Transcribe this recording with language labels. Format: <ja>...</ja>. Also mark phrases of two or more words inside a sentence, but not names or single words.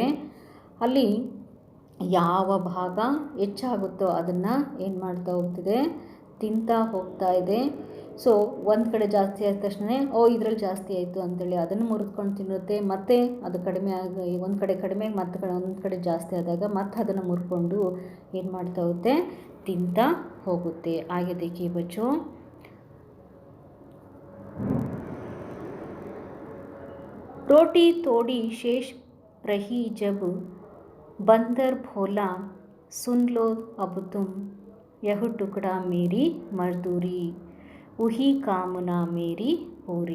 <kn>ಅಲ್ಲಿ ಯಾವ ಭಾಗ ಹೆಚ್ಚಾಗುತ್ತೋ ಅದನ್ನು ಏನು ಮಾಡ್ತಾ ಹೋಗ್ತಿದೆ, ತಿಂತಾ ಹೋಗ್ತಾ ಇದೆ. ಸೊ ಒಂದು ಕಡೆ ಜಾಸ್ತಿ ಆದ ತಕ್ಷಣ ಇದರಲ್ಲಿ ಜಾಸ್ತಿ ಆಯಿತು ಅಂತೇಳಿ ಅದನ್ನು ಮುರಿದ್ಕೊಂಡು ತಿನ್ನುತ್ತೆ. ಮತ್ತು ಅದು ಕಡಿಮೆ ಆಗಿ ಒಂದು ಕಡೆ ಕಡಿಮೆ ಮತ್ತು ಒಂದು ಕಡೆ ಜಾಸ್ತಿ ಆದಾಗ ಮತ್ತೆ ಅದನ್ನು ಮುರ್ಕೊಂಡು ಏನು ಮಾಡ್ತಾ ಹೋಗುತ್ತೆ, ತಿಂತಾ ಹೋಗುತ್ತೆ.</kn> <hi>ಆगे देखिए बच्चों, रोटी थोड़ी शेष रही जब बंदर बोला, सुन लो अब तुम, यह टुकड़ा मेरी मजदूरी, वही कामना मेरी पूरी।</hi>